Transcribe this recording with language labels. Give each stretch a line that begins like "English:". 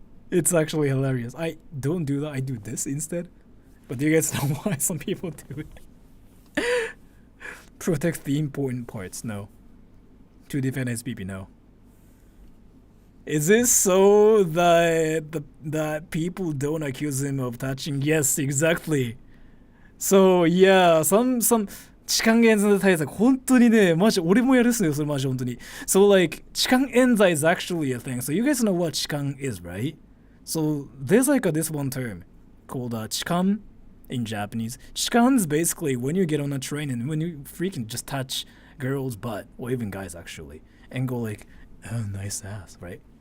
English: It's actually hilarious. I don't do that, I do this instead. But do you guys know why some people do it? Protect the important parts, no. To defend SPP, no. Is this so that people don't accuse him of touching? Yes, exactly. So yeah, some
Japanese: 痴漢冤罪対策本当にね、マジ俺もやるっすよ、それマジ本当に。
English: So like 痴漢冤罪 is actually a thing. So you guys know what 痴漢 is, right? So there's like this one term called 痴漢 in Japanese. 痴漢 is basically when you get on a train and when you freaking just touch girls' butt, or even guys actually, and go like, oh, nice ass, right?